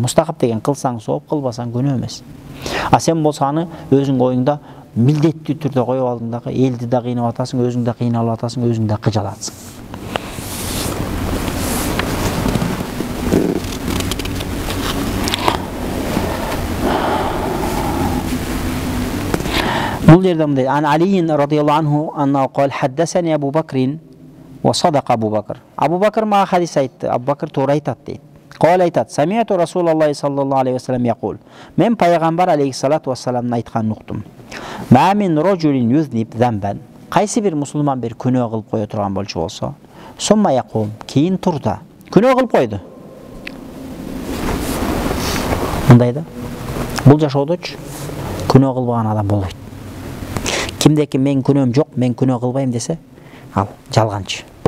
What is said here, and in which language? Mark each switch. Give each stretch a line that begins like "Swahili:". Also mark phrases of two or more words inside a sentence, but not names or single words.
Kyrgyz: Мустахаб деген кылсаң сооп, кылбасаң күнөө эмес. Сен болсо аны өзүң оюңда милдеттүү түрдө коюп алдың дагы, элди да кыйнап атасың, өзүң да кыйналып атасың, өзүң да кыжалатсың. Бул жерде мындай:
Arabic: عن علي رضي الله عنه أنه قال حدثني أبو بكر وصدق أبو بكر.
Kyrgyz: Абу Бакр мага хадис айтты, Абу Бакр туура айтат дейт. Кал айтат:
Arabic: سمعت رسول الله صلى الله عليه وسلم يقول.
Kyrgyz: Мен пайгамбар алейхиссалату вассаламдын айтканын уктум.
Arabic: ما من رجل يذنب ذنبا.
Kyrgyz: Кайсы бир мусулман бир күнөө кылып кое турган болчу болсо,
Arabic: ثم يقوم,
Kyrgyz: кийин турду. Күнөө кылып койду. Мындай да. Бул жашоодочу күнөө кылбаган адам болбойт. Кимдеки мен күнөөм жок, мен күнөө кылбайм десе, ал жалганчы.